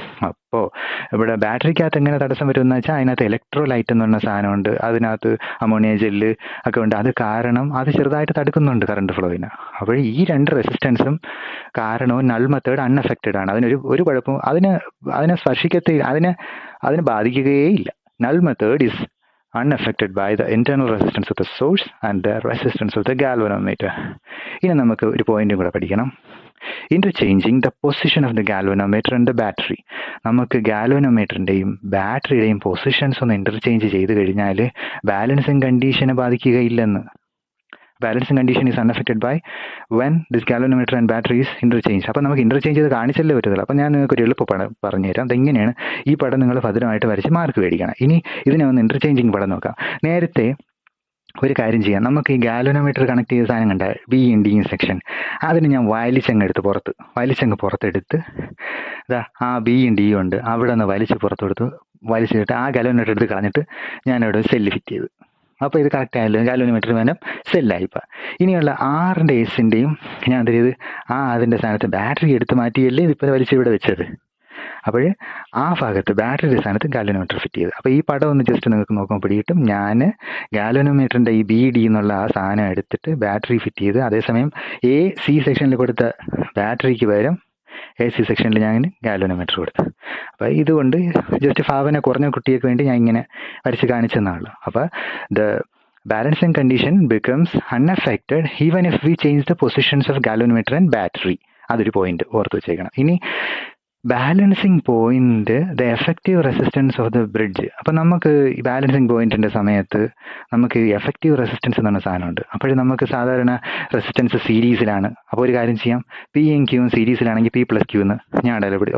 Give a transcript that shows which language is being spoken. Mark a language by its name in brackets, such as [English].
[Malayalam] അപ്പോൾ ഇവിടെ ബാറ്ററിക്കകത്ത് എങ്ങനെ തടസ്സം വരുമെന്ന് വെച്ചാൽ അതിനകത്ത് ഇലക്ട്രോലൈറ്റ് എന്ന് പറഞ്ഞ സാധനമുണ്ട്, അതിനകത്ത് അമോണിയ ജെല്ല് ഒക്കെ ഉണ്ട്. അത് കാരണം അത് ചെറുതായിട്ട് തടുക്കുന്നുണ്ട് കറണ്ട് ഫ്ലോയിന്. അപ്പോൾ ഈ രണ്ട് റെസിസ്റ്റൻസും കാരണവും നൾ മെത്തേഡ് അൺഎഫക്റ്റഡ് ആണ്. ഒരു കുഴപ്പവും അതിനെ സ്പർശിക്കത്തെ, അതിനെ ബാധിക്കുകയേ ഇല്ല. [English] Null method is unaffected by the internal resistance of the source and the resistance of the galvanometer. [Malayalam] ഇനി നമുക്ക് ഒരു പോയിന്റും കൂടെ പഠിക്കണം. [English] Interchanging the position of the galvanometer and the battery. [Malayalam] നമുക്ക് ഗാൽവനോമീറ്ററിൻ്റെയും ബാറ്ററിയുടെയും പൊസിഷൻസ് ഒന്ന് ഇന്റർചേഞ്ച് ചെയ്ത് കഴിഞ്ഞാൽ balancing കണ്ടീഷനെ ബാധിക്കുകയില്ലെന്ന്. [English] Balancing condition is unaffected by when this galvanometer and battery is interchanged. [Malayalam] അപ്പോൾ നമുക്ക് ഇന്റർചേഞ്ച് ചെയ്ത് കാണിച്ചല്ലേ പറ്റത്തില്ല. അപ്പം ഞാൻ നിങ്ങൾക്ക് ഒരു എളുപ്പ പടം പറഞ്ഞുതരാം. അതെങ്ങനെയാണ് ഈ പടം നിങ്ങൾ ഭദ്രമായിട്ട് വരച്ച് മാർക്ക് മേടിക്കണം. ഇനി ഇതിനെ ഒന്ന് ഇന്റർചേഞ്ചിങ് പടം നോക്കാം. നേരത്തെ ഒരു കാര്യം ചെയ്യാം, നമുക്ക് ഈ ഗാൽവനോമീറ്റർ കണക്ട് ചെയ്ത സാധനം കണ്ട ബിയും ഡിയും സെക്ഷൻ, അതിന് ഞാൻ വലിച്ചങ്ങ് പുറത്തെടുത്ത് ആ ബിയും ഡിയും ഉണ്ട് അവിടെ നിന്ന് വലിച്ചിട്ട് ആ ഗാൽവനോമീറ്റർ എടുത്ത് കളഞ്ഞിട്ട് ഞാനവിടെ സെല്ല് ഫിറ്റ് ചെയ്തു. അപ്പോൾ ഇത് കറക്റ്റ് ആയല്ലോ, ഗാൽവനോമീറ്റർ വേണം സെല്ലായിപ്പോൾ. ഇനിയുള്ള ആറിൻ്റെ എസിൻ്റെയും ഞാൻ എന്താ ചെയ്ത് അതിൻ്റെ സ്ഥാനത്ത് ബാറ്ററി എടുത്ത് മാറ്റിയല്ലേ ഇതിപ്പോൾ വലിച്ചിവിടെ വെച്ചത്. അപ്പോൾ ആ ഭാഗത്ത് ബാറ്ററിയുടെ സ്ഥാനത്ത് ഗാൽവനോമീറ്റർ ഫിറ്റ് ചെയ്ത്. അപ്പോൾ ഈ പടം ഒന്ന് ജസ്റ്റ് നിങ്ങൾക്ക് നോക്കുമ്പോൾ പിടിയിട്ടും ഞാൻ ഗാൽവനോമീറ്ററിൻ്റെ ഈ BD എന്നുള്ള ആ സാധനം എടുത്തിട്ട് ബാറ്ററി ഫിറ്റ് ചെയ്ത്, അതേസമയം AC സെക്ഷനിൽ കൊടുത്ത ബാറ്ററിക്ക് പകരം AC സെക്ഷനിൽ ഞാൻ ഗാൽവനോമീറ്റർ കൊടുത്തു. അപ്പോൾ ഇതുകൊണ്ട് ജസ്റ്റ് ഭാവന കുറഞ്ഞ കുട്ടികൾക്ക് വേണ്ടി ഞാൻ ഇങ്ങനെ വരച്ച് കാണിച്ചെന്നാണല്ലോ. [English] അപ്പോൾ the balancing condition becomes unaffected even if we change the positions of galvanometer and battery. [Malayalam] അതൊരു പോയിന്റ് ഓർത്ത് വെച്ചേക്കണം. [English] ഇനി balancing point the effective resistance of the bridge. [Malayalam] അപ്പം നമുക്ക് ഈ ബാലൻസിങ് പോയിന്റിന്റെ സമയത്ത് നമുക്ക് എഫക്റ്റീവ് റെസിസ്റ്റൻസ് എന്ന് പറഞ്ഞ സാധനമുണ്ട്. അപ്പോൾ നമുക്ക് സാധാരണ റെസിസ്റ്റൻസ് സീരീസിലാണ്. അപ്പോൾ ഒരു കാര്യം ചെയ്യാം, Pയും Qയും സീരീസിലാണെങ്കിൽ P+Q എന്ന് ഞാൻ ഇടപെടും.